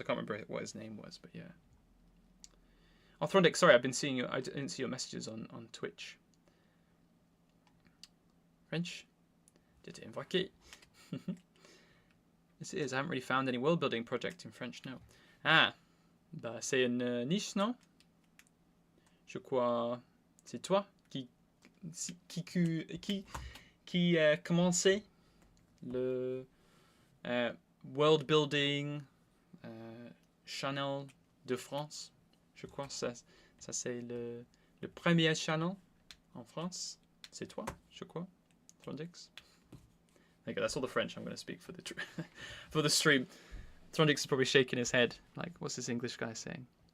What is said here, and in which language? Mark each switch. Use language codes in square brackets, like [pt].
[en] I can't remember what his name was, but yeah. Arthrondic, sorry, I've been seeing you. I didn't see your messages on Twitch. French? [fr] J'étais invoqué. [en] Yes, it is. I haven't really found any world building project in French, no. [fr] Ah, bah c'est une niche, non? Je crois c'est toi qui commençait le world building channel de France. Je crois que ça c'est le premier channel en France. C'est toi, je crois. Throndix. [en] Okay, that's all the French I'm going to speak for the for the stream. Throndix is probably shaking his head, like, what's this English guy saying?